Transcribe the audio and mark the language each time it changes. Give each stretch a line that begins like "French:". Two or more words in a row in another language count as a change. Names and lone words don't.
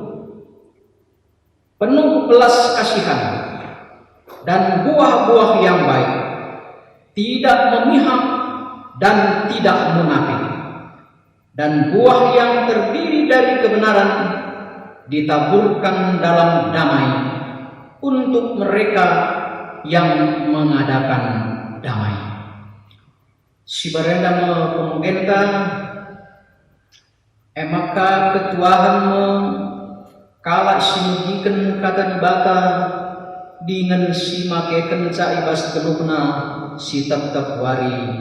Indonesian: penuh belas kasihan dan buah-buah yang baik, tidak memihak dan tidak munafik, dan buah yang terdiri dari kebenaran ditaburkan dalam damai untuk mereka yang mengadakan damai.
Batak Karo: Si barenda me pemugenta emaka ketuahan me kala simugiken kata dibata dengan si makeken ca ibas geluhna si tetep wari.